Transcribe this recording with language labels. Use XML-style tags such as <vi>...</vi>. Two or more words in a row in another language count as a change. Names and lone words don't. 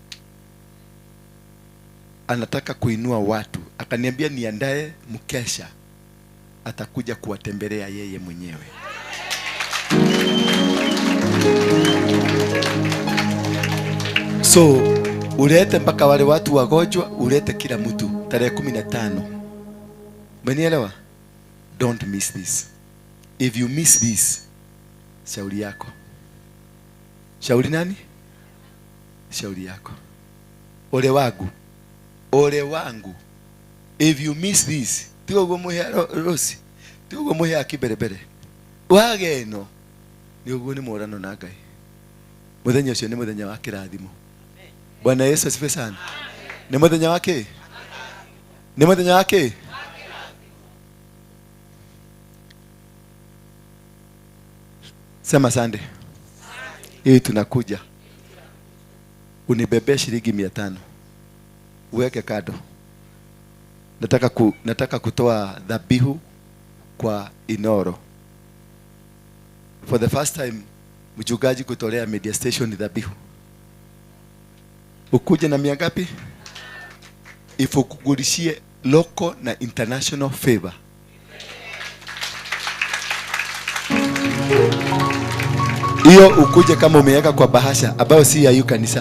<sw>Akaniambia niandae mkesha, atakuja kuwatembelea yeye mwenyewe. So ulete mpaka wale watu wagonjwa, ulete kila mtu tarehe 15. Umenielewa?</sw> <en>Don't miss this. If you miss this,</en> <sw>shauri yako. Shauri nani? Shauri yako. Ole wangu.</sw> <en>If you miss this,</en> <ki>tigo muhe rosi. Tigo muhe akiberebere. Wageno. Ni uguo ni morano na Ngai. Muthenya ucio ni muthenya wa kirathimo.</ki> <sw>Bwana Yesu asifiwe sana.</sw> <ki>Ni muthenya wake? Ni muthenya wake?</ki> <sw>Sema sande. Hii tunakuja. Unibebe shilingi 500. Uweke kado. Nataka kutoa dhabihu kwa Inoro.</sw> <en>For the first time</en> <sw>mchungaji kutolea media station dhabihu. Ukuje na mia ngapi? Ifukugulishie local na international favor. Hiyo ukuje kama umeweka kwa bahasha ambayo si ya hiyo kanisa.</sw>